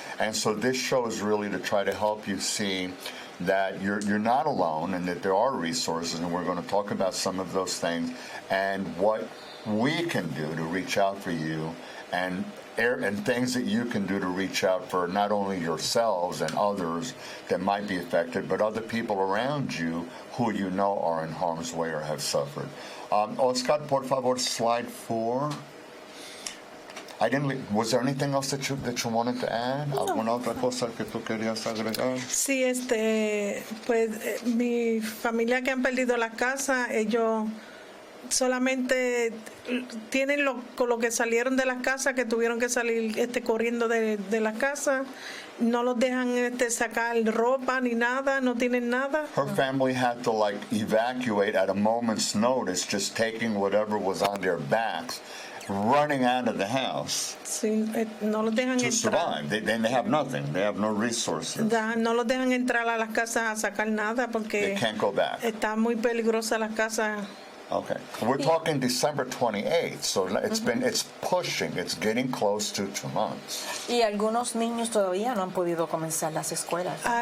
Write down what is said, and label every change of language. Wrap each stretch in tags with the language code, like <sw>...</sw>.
<en>And so this show is really to try to help you see that you're not alone, and that there are resources, and we're going to talk about some of those things and what we can do to reach out for you, and things that you can do to reach out for not only yourselves and others that might be affected, but other people around you who you know are in harm's way or have suffered.</en> <es>Oscar, por favor, slide 4.</es> <en>Was there anything else that you wanted to add? No.</en> <es>¿Alguna otra cosa que tú querías agregar? Sí, pues mi familia que han perdido la casa, ellos solamente tienen con lo que salieron de las casas, que tuvieron que salir corriendo de la casa. No los dejan sacar ropa ni nada, no tienen nada.</es> <en>Her family had to evacuate at a moment's notice, just taking whatever was on their backs, running out of the house.</en> <es>Sí, no los dejan</es> <en>to</en> <es>entrar.</es> <en>Survive. They have nothing. They have no resources.</en> <es>No los dejan entrar a las casas a sacar nada porque</es> <en>they can't go back.</en> <es>Está muy peligrosa las casas.</es> <en>Okay. We're talking December 28th, so it's pushing, it's getting close to 2 months.</en> <es>Y algunos niños todavía no han podido comenzar las escuelas.</es>